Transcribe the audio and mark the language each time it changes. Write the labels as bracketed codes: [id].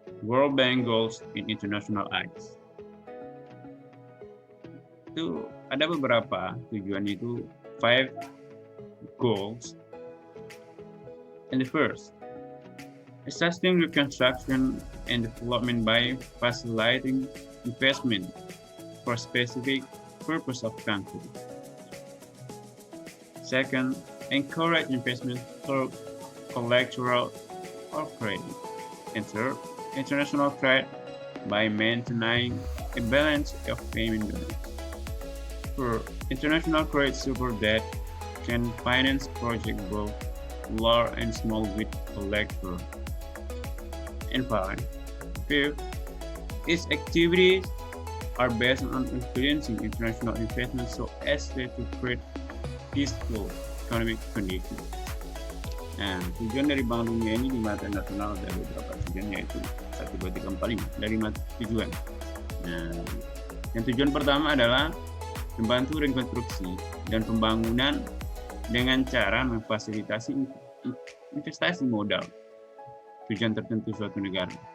[en] World Bank goals in international eyes. [id] Itu ada beberapa tujuan, itu 5 goals. [en] And the first, assisting reconstruction and development by facilitating investment for specific purpose of country. Second, encourage investment through collateral or credit. And third, international trade by maintaining a balance of payment balance. For international credit support that can finance projects both large and small with collateral. And fifth, its activities are based on influencing international investment so as to create peaceful economic conditions. [id] Nah, tujuan dari Bank Dunia ini di mata nasional ada beberapa tujuan, yaitu 1, 2, 3, 4, 5 dari tujuan. Nah, yang tujuan pertama adalah membantu rekonstruksi dan pembangunan dengan cara memfasilitasi investasi modal tujuan tertentu suatu negara.